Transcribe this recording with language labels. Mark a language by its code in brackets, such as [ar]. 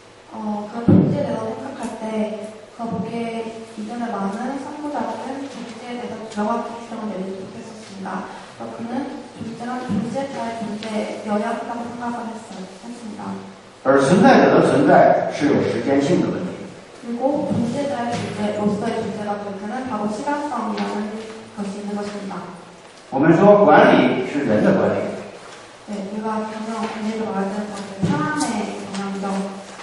[ko] 그 존재에 대해서 생각할 때 거기에 이전에 많은 선구자들은 존재에 대해서 명확히 규정을 내리지 못했었습니다. 그는 존재자의 존재여야 한다고 생각을 했습니다. [zh] 而存在者的存在是有时间性的问题。 [ko] 그리고 존재자의 존재로서의 존재가 볼 때는 바로 시간성이라는 것이 있는 것입니다. [zh] 我们说管理是人的管理， [ko] 네, 우리가 경영 관리를 말할 때는 바로 사람의 경영이죠.